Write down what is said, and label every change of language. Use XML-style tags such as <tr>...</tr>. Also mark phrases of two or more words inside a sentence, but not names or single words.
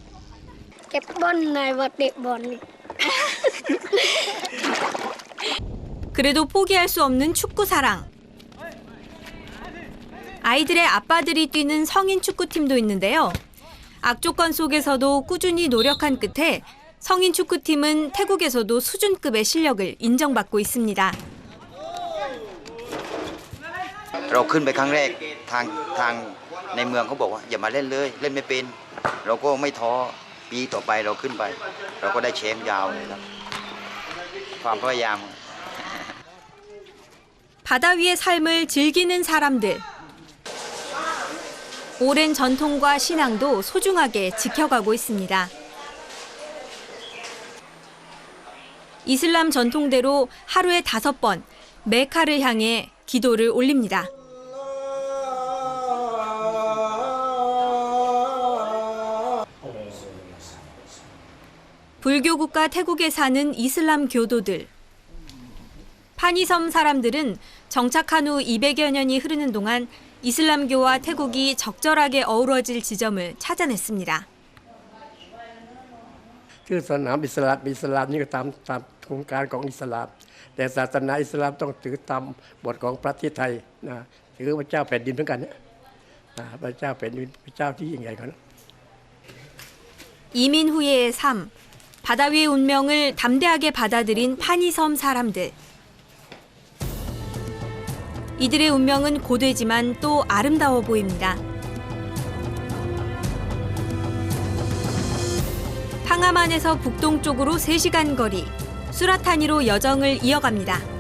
<ko>그래도 포기할 수 없는 축구 사랑. 아이들의 아빠들이 뛰는 성인 축구팀도 있는데요. 악조건 속에서도 꾸준히 노력한 끝에 성인 축구팀은 태국에서도 수준급의 실력을 인정받고 있습니다.</ko> <th>เราขึ้นไปครั้งแรกทางในเมืองเขาบอกว่าอย่ามาเล่นเลยเล่นไม่เป็นเราก็ไม่ท้อปีต่อไปเราขึ้นไปเราก็ได้แชมป์ยาวเลยครับความพยายาม</th> <ko>바다 위의 삶을 즐기는 사람들. 오랜 전통과 신앙도 소중하게 지켜가고 있습니다. 이슬람 전통대로 하루에 5번 메카를 향해 기도를 올립니다. 불교 국가 태국에 사는 이슬람 교도들. 파니섬 사람들은 정착한 후 200여 년이 흐르는 동안 이슬람교와 태국이 적절하게 어우러질 지점을 찾아냈습니다.</ko> <th>คือศาสนาอิสลามนี่ก็ตามโครงการของอิสลามแต่ศาสนาอิสลามต้องถือตามบทของประเทศไทยนะถือพระเจ้าแผ่นดินเหมือนกันเนี่ยพระเจ้าแผ่นดินพระเจ้าที่ยิ่งใหญ่กว่านั้น</th> <ko>이민 후의 삶, 바다 위의 운명을 담대하게 받아들인 파니섬 사람들. 이들의 운명은 고되지만 또 아름다워 보입니다. 팡아만에서 북동쪽으로 3시간 거리, 수라타니로 여정을 이어갑니다.</ko>